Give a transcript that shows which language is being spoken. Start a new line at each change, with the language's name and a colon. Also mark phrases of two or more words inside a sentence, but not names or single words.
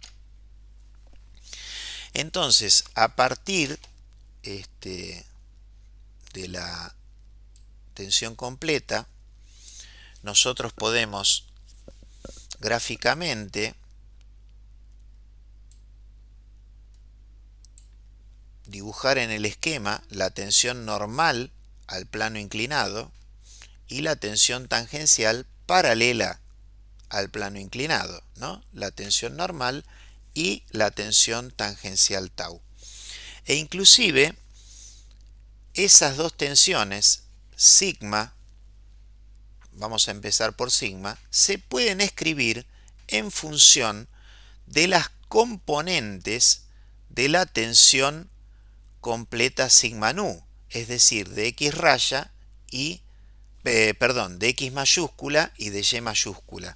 Spanish: Entonces, a partir de la tensión completa, nosotros podemos gráficamente dibujar en el esquema la tensión normal al plano inclinado y la tensión tangencial paralela al plano inclinado, ¿no? La tensión normal y la tensión tangencial tau. E inclusive esas dos tensiones, sigma, vamos a empezar por sigma, se pueden escribir en función de las componentes de la tensión completa sigma nu, es decir, de X raya y, de X mayúscula y de Y mayúscula.